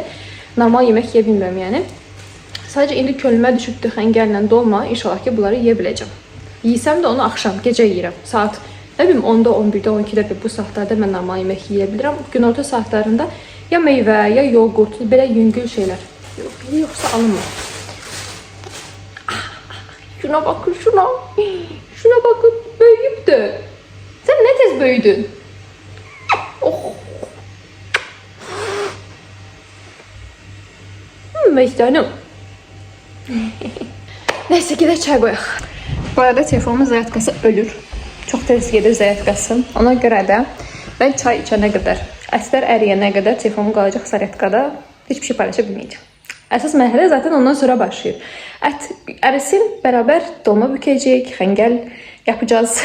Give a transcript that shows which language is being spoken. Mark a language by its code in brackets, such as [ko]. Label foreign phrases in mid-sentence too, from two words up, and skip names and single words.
[az] Normal yemək yeyə bilmirəm yəni. Sadəcə indi könlümə düşübdür xəngəllə dolma. İnşallah ki, bunları yeyə biləcəm. Yiyisəm də onu axşam, gecə yeyirəm. Saat, nə bilim, 10-da, 11-də, 12-də bu saatlarda mən normal yemək yeyə bilirəm. Günorta saatlarında ya meyvə, ya yoğurt, belə yüngül şeylər. Yoxsa alınmır. [tr] Şuna bakın, şuna. Şuna bakın, böyüyübdür. Sen ne tez büyüdün? Oh. Mecdanım. Neyse ki de çay koyaq. Bu arada telefonumun zaryadkası ölür. [az] Çox tez gedir zaryadkası. Ona görə də mən çay içənə qədər, əslər əriyənə qədər telefonum qalacaq zaryadkada. Hiçbir şey paylaşa bilməyəcəm. Əsas mərhələ zaten ondan sonra başlayır. Ət ərisin, bərabər dolma bükəcəyik, xəngəl yapacağız.